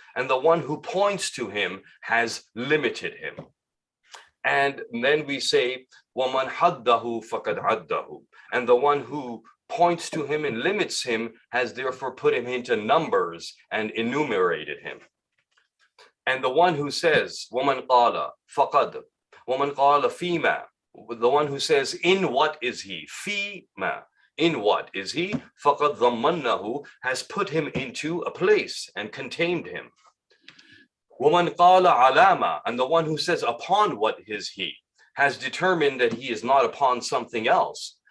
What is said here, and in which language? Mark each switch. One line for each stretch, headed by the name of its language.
English: And the one who points to him has limited him. And then we say,
Arabic: وَمَنْ حَدَّهُ فَقَدْ عَدَّهُ.
English: And the one who points to him and limits him has therefore put him into numbers and enumerated him. And the one who says,
Arabic: وَمَنْ قَالَ فَقَدْ وَمَنْ قَالَ فِيمَا.
English: The one who says, in what is he?
Arabic: فِيمَا.
English: In what is he?
Arabic: فَقَدْ ضَمَّنَّهُ.
English: Has put him into a place and contained him.
Arabic: وَمَنْ قَالَ عَلَامَ.
English: And the one who says, upon what is he? Has determined that he is not upon something else.